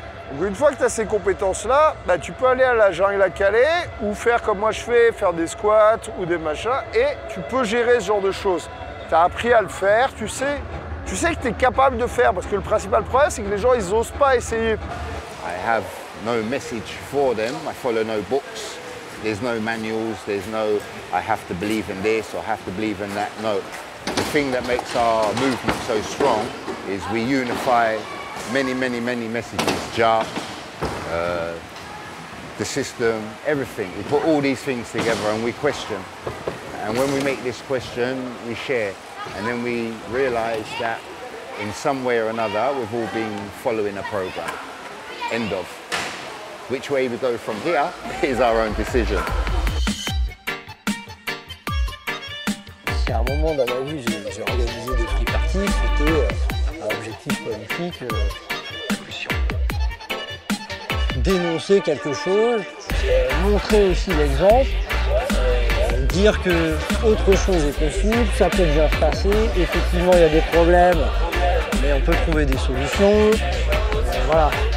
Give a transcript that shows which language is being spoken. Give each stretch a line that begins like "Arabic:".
French: Donc une fois que tu as ces compétences-là, bah, tu peux aller à la jungle à Calais ou faire comme moi je fais, faire des squats ou des machins, et tu peux gérer ce genre de choses. Tu as appris à le faire, tu sais que tu es capable de faire, parce que le principal problème, c'est que les gens, ils n'osent pas essayer.
English: I have no message for them, I follow no books, there's no manuals, there's no I have to believe in this or have to believe in that, no. The thing that makes our movement so strong is we unify many messages, Jah, the system, everything. We put all these things together and we question. And when we make this question, we share. And then we realize that in some way or another, we've all been following a program. End of. Which way we go from here is our own decision.
French: À un moment dans ma vie, j'ai organisé des free parties, c'était un objectif politique, dénoncer quelque chose, montrer aussi l'exemple, dire que autre chose est possible, ça peut déjà se passer, effectivement il y a des problèmes, mais on peut trouver des solutions, voilà.